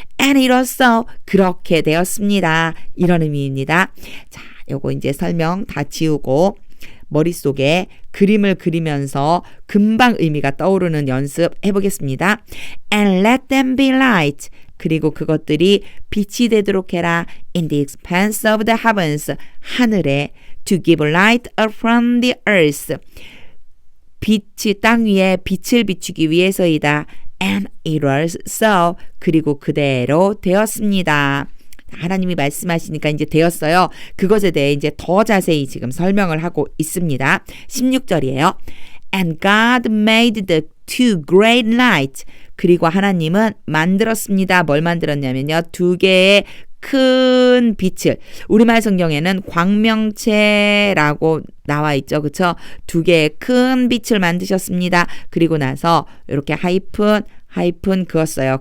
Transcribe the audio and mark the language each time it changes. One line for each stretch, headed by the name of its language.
English: And it was so.
Korean: 그렇게 되었습니다. 이런 의미입니다. 자, 요거 이제 설명 다 지우고 머릿속에 그림을 그리면서 금방 의미가 떠오르는 연습 해보겠습니다.
English: And let them be light.
Korean: 그리고 그것들이 빛이 되도록 해라.
English: In the expanse of the heavens.
Korean: 하늘에
English: to give light from the earth.
Korean: 빛이 땅 위에 빛을 비추기 위해서이다.
English: And it was so.
Korean: 그리고 그대로 되었습니다. 하나님이 말씀하시니까 이제 되었어요. 그것에 대해 이제 더 자세히 지금 설명을 하고 있습니다. 16절이에요.
English: And God made the two great lights.
Korean: 그리고 하나님은 만들었습니다. 뭘 만들었냐면요. 두 개의 큰 빛을, 우리말 성경에는 광명체라고 나와 있죠. 그쵸? 두 개의 큰 빛을 만드셨습니다. 그리고 나서 이렇게 하이픈 그었어요.